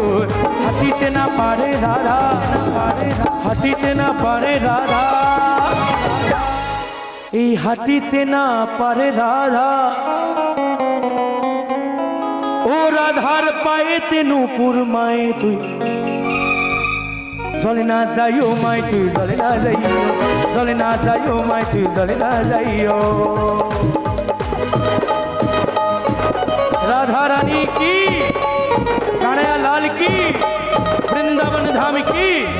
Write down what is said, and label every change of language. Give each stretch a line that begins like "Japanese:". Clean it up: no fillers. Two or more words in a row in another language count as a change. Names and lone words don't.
Bangla: হাঁটিতে না পারে রাধা, হাঁটিতে না পারে রাধা, এই হাঁটিতে না পারে রাধা। ও রাধার পায়েতে নূপুর মায়ে তুই জলে না যাইও মাই তুই জলে না যাইও, জলে না যাইও মাই তুই জলে না যাইও।
Hindi: राधा रानी की, कान्हैया लाल की, वृंदावन धाम की।